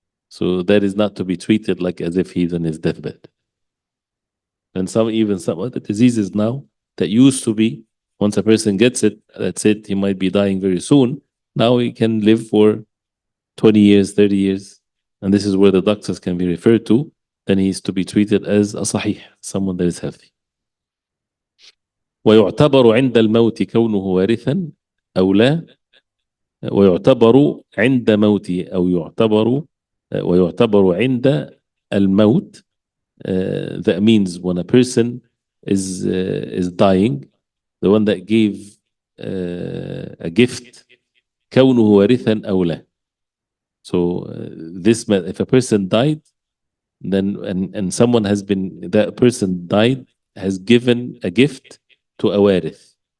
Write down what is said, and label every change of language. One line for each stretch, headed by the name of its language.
English: So that is not to be treated like as if he's in his deathbed. And some other diseases now that used to be Once a person gets it, that's it. He might be dying very soon. Now he can live for 20 years, 30 years. And this is where the doctors can be referred to. Then he is to be treated as a sahih, someone that is healthy.
Arabic: ويعتبر عند الموت كونه وارثا أو لا ويعتبر عند موته أو يعتبر ويعتبر عند الموت.
English: That means when a person is dying, the one that gave a gift
Arabic: كونه وارثا أو لا.
English: So if a person died, then and someone has been, that person died, has given a gift to a warith.